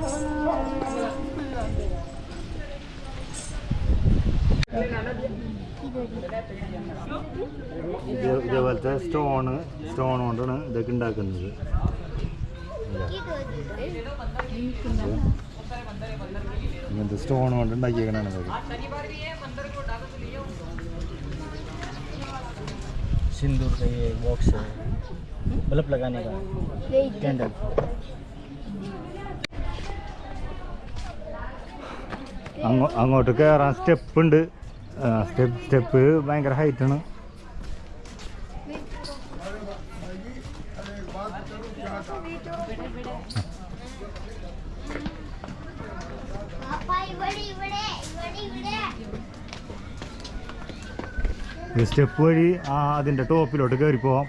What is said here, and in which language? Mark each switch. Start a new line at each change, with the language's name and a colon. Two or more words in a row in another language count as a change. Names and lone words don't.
Malayalam: ഇതേപോലത്തെ സ്റ്റോൺ കൊണ്ടാണ് ഇതൊക്കെ ഉണ്ടാക്കുന്നത്. ഇങ്ങനത്തെ സ്റ്റോൺ കൊണ്ട് ഉണ്ടാക്കിയേക്കണാണ് ഇതൊക്കെ.
Hindi: सिंदूर का ये बॉक्स है, बल्ब लगाने का कैंडल.
Malayalam: അങ്ങോട്ട് കയറാൻ സ്റ്റെപ്പ് ഉണ്ട്. സ്റ്റെപ്പ് ഭയങ്കര ഹൈറ്റാണ്. ഈ സ്റ്റെപ്പ് വഴി അതിൻ്റെ ടോപ്പിലോട്ട് കയറി പോവാം.